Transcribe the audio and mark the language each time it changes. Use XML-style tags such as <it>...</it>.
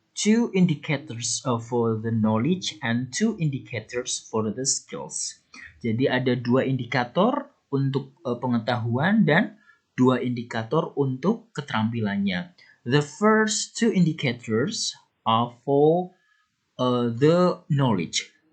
<en>2 indicators for the knowledge and 2 indicators for the skills.</en> <id>Jadi ada 2 indikator untuk pengetahuan dan 2 indikator untuk keterampilannya.</id> <en>The first 2 indicators are for the knowledge.</en>